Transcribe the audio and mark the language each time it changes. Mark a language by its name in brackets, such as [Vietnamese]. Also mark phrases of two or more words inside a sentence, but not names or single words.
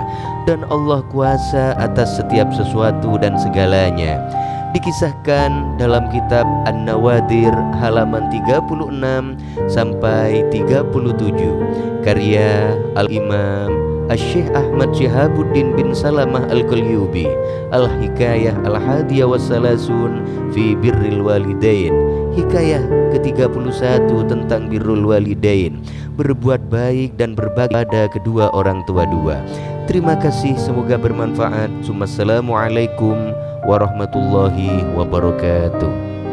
[Indonesian] Dan Allah kuasa atas setiap sesuatu dan segalanya. Dikisahkan dalam kitab An-Nawadir halaman 36 sampai 37 karya Al-Imam Asy-Syaikh Ahmad Syihabuddin bin Salamah Al-Qalyubi, Al-Hikayah Al-Hadiyah Was-Salasun fi Birril Walidain, hikayah ke-31 tentang [Arabic] بر الوالدين, [Indonesian] berbuat baik dan berbakti pada kedua orang tua dua. Terima kasih, semoga bermanfaat. [Arabic] السلام عليكم ورحمة الله وبركاته.